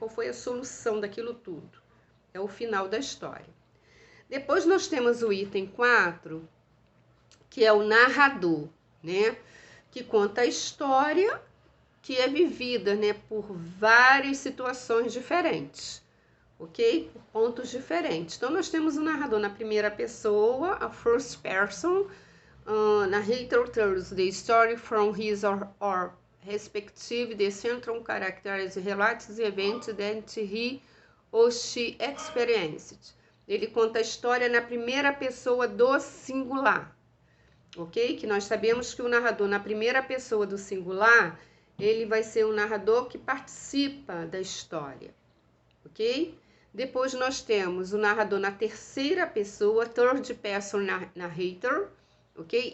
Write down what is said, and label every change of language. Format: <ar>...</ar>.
<pt>Qual foi a solução daquilo tudo? É o final da história. Depois nós temos o item 4, que é o narrador, né? Que conta a história que é vivida, né, por várias situações diferentes, ok? Por pontos diferentes. Então, nós temos o narrador na primeira pessoa,</pt> <en>a first person, narrator tells the story from his or respective, the central characters relates the event that he or she experienced.</en> <pt>Ele conta a história na primeira pessoa do singular, ok? Que nós sabemos que o narrador na primeira pessoa do singular, ele vai ser um narrador que participa da história, ok? Depois nós temos o narrador na terceira pessoa, third person narrator, ok?</pt>